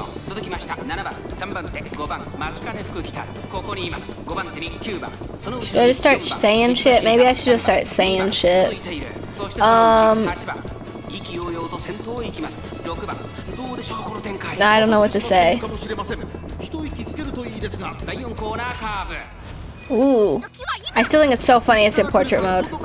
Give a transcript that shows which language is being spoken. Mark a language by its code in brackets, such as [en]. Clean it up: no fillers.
[ja] 続きました7番、3番手、5番、待ちかね福来たる。ここにいます。5番手に9番。その後ろ [en] Should I just start saying shit? Maybe I should just start saying shit. [ja] そしてそのうち8番。意気揚々と先頭を行きます。6番。どうでしょうこの展開。 [en] I don't know what to say. [ja] 一息つけるといいですが。第4コーナーカーブ。 Ooh. [en] I still think it's so funny it's in portrait mode.